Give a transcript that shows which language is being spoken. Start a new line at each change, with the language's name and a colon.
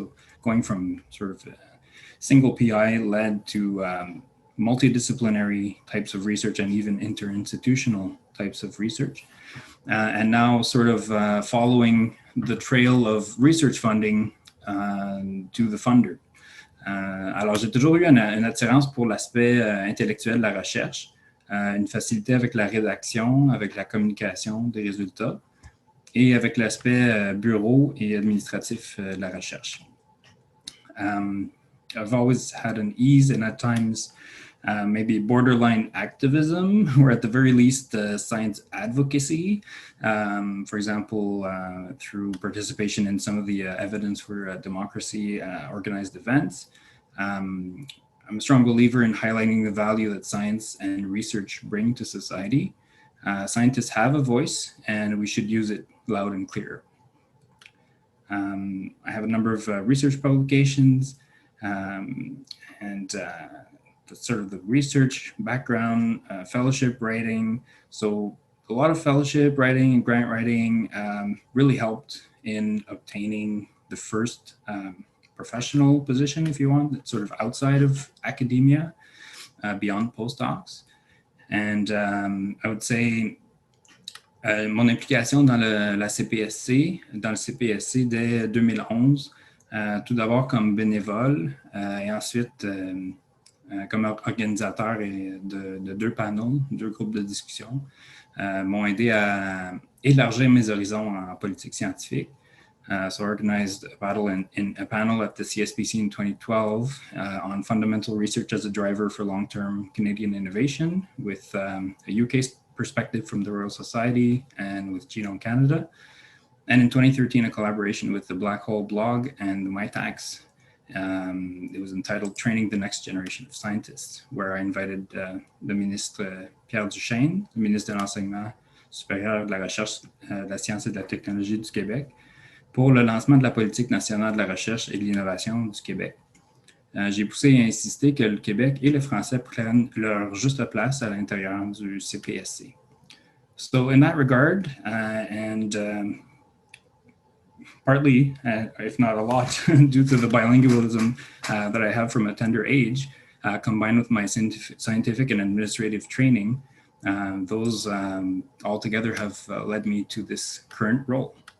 English: So going from sort of single PI led to multidisciplinary types of research and even interinstitutional types of research. And now sort of following the trail of research funding to the funder.
French: Alors, j'ai toujours eu une attirance pour l'aspect intellectuel de la recherche, une facilité avec la rédaction, avec la communication des résultats et avec l'aspect bureau et administratif de la recherche.
English: I've always had an ease and at times maybe borderline activism, or at the very least science advocacy, for example, through participation in some of the Evidence for Democracy organized events. I'm a strong believer in highlighting the value that science and research bring to society. Scientists have a voice and we should use it loud and clear. I have a number of research publications and sort of the research background, fellowship writing. So a lot of fellowship writing and grant writing really helped in obtaining the first professional position, if you want, sort of outside of academia, beyond postdocs. And I would say
French: mon implication dans la CPSC, dans le CPSC dès 2011, tout d'abord comme bénévole et ensuite comme organisateur de deux panels, deux groupes de discussion, m'ont aidé à élargir mes horizons en politique scientifique.
English: So I organized a panel at the CSPC in 2012 on fundamental research as a driver for long-term Canadian innovation with a UK perspective from the Royal Society and with Genome Canada. And in 2013, a collaboration with the Black Hole blog and the MyTax. It was entitled Training the Next Generation of Scientists, where I invited the
French: ministre Pierre Duchesne, le ministre de l'Enseignement supérieur, de la Recherche, de la Science et de la Technologie du Québec, pour le lancement de la politique nationale de la recherche et de l'innovation du Québec. J'ai poussé et insisté que le Québec et le français prennent leur juste place à l'intérieur du CPSC.
English: So in that regard, and partly, if not a lot, due to the bilingualism that I have from a tender age, combined with my scientific and administrative training, those all together have led me to this current role.